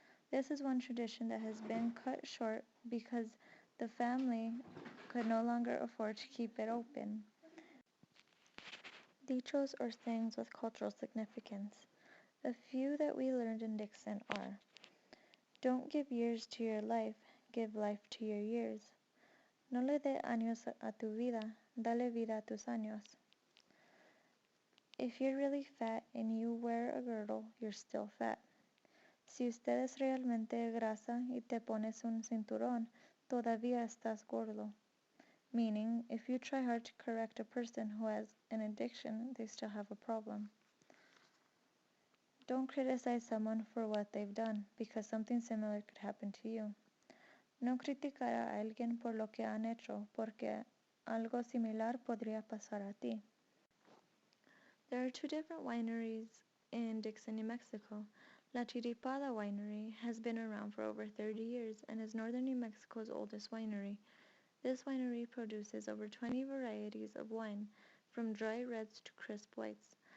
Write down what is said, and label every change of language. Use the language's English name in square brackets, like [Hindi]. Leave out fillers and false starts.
[English] This is one tradition that has been cut short because the family could no longer afford to keep it open. Dichos or sayings with cultural significance. A few that we learned in Dixon are: don't give years to your life, give life to your years. [Spanish] No le dé años a tu vida, dale vida a tus años. [English] If you're really fat and you wear a girdle, you're still fat. [Spanish] Si usted es realmente grasa y te pones un cinturón, todavía estás gordo. [English] Meaning, if you try hard to correct a person who has an addiction, they still have a problem. Don't criticize someone for what they've done, because something similar could happen to you. [Spanish] No criticar a alguien por lo que han hecho, porque algo similar podría pasar a ti. [English] There are two different wineries in Dixon, New Mexico. La Chiripada Winery has been around for over 30 years and is northern New Mexico's oldest winery. This winery produces over 20 varieties of wine, from dry reds to crisp whites.